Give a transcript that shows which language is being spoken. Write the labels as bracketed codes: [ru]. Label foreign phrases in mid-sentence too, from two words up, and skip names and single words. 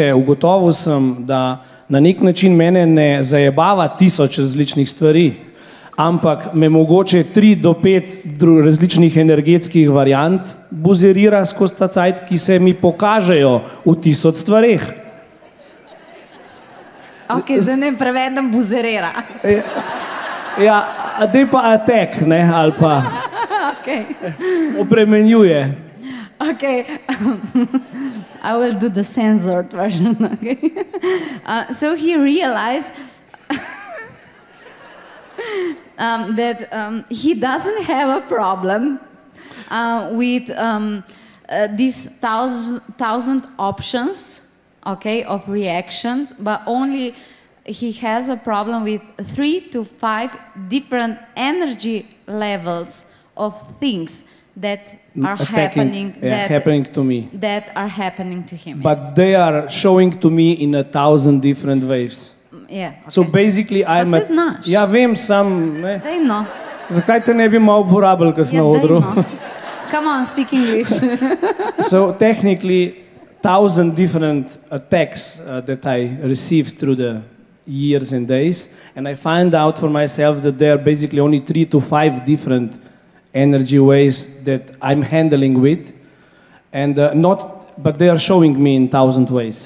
[sl] Ugotovil sem, da na nek način mene ne zajebava tisoč različnih stvari, ampak me mogoče 3 do 5 različnih energetskih variant buzerira skozi ta cajt, ki se mi pokažejo v tisoč stvareh. Ok, zdaj ne prevedem buzerira. Ja, dej pa attack, ne, ali pa obremenjuje. [en] Ok, I will do the censored version. Okay. So he realized that he doesn't have a problem with these 1,000 options, okay, of reactions, but only he has a problem with 3 to 5 different energy levels of things that are happening to me. That are happening to him. But they are showing to me in 1,000 different ways. Yeah, okay. So basically I'm a... [sl] znaš. Ja, vem, sam... Ne. Dej no. Zakaj te ne bi malo uporabili, ko smo v odru? [en] No. Come on, speak English. So technically 1,000 different attacks that I received through the years and days, and I find out for myself that there are basically only 3 to 5 different energy ways that I'm handling with, and but they are showing me in 1,000 ways.